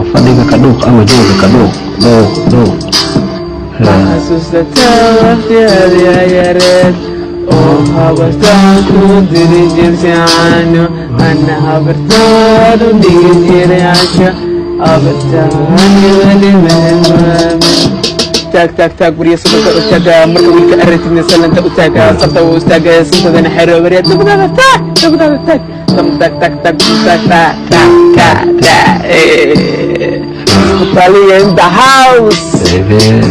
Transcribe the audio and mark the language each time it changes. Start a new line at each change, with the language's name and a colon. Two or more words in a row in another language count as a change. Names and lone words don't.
Somali: Fadhiga ka dhuuq ama jooga ka dhuuq, dhuuq, dhuuq. Ma xasuusataa waqtigeedii yareed, oo habartaa ku diri jirtay caano, ana habartaa u dhigi jiray casho, habartaani weli ma hilmaamin. Taag, taag, taag, gurya suganka u taaga, marka wiilka aragtidna salanta u taaga, sabta u istaaga, sintadana xero, waryaa dabadaada taag, dabadaada taag. Tam taag, taag, taag, taag, taag, taag, taag, taag, eh.
English: Italian in the house. Baby.